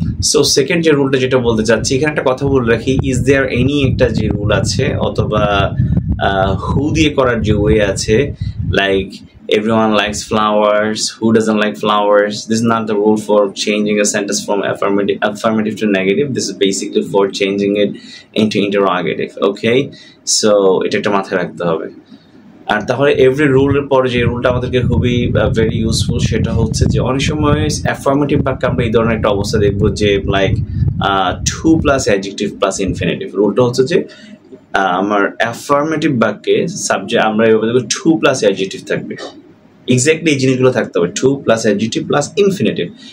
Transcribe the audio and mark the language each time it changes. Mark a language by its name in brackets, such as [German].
[Bangla] So second যে রুলটা যেটা বলতে চাচ্ছি, এখানে একটা কথা বলে রাখি, ইজ দেয়ার এনি একটা যে রুল আছে অথবা হু দিয়ে করার যে ওয়ে আছে, like [English] everyone likes flowers, who doesn't like flowers? This is not the rule for changing a sentence from affirmative to negative. This is basically for changing it into interrogative, okay? [Bangla] So এটা একটা মাথায় রাখতে হবে। আর তাহলে every রুলের পরে যে রুলটা আমাদেরকে খুবই ভেরি ইউজফুল সেটা হচ্ছে যে অনেক সময় অ্যাফার্মেটিভ বাক্যে আমরা এই ধরনের একটা অবস্থা দেখবো যে like [English] To plus adjective plus infinitive. [Bangla] রুলটা হচ্ছে যে আমার অ্যাফার্মেটিভ বাক্যে সাবজেক্ট আমরা এভাবে দেখবো টু প্লাস অ্যাডজেক্টিভ থাকবে, এক্স্যাক্টলি এই জিনিসগুলো থাকতে হবে, [English] To plus adjective plus infinitive.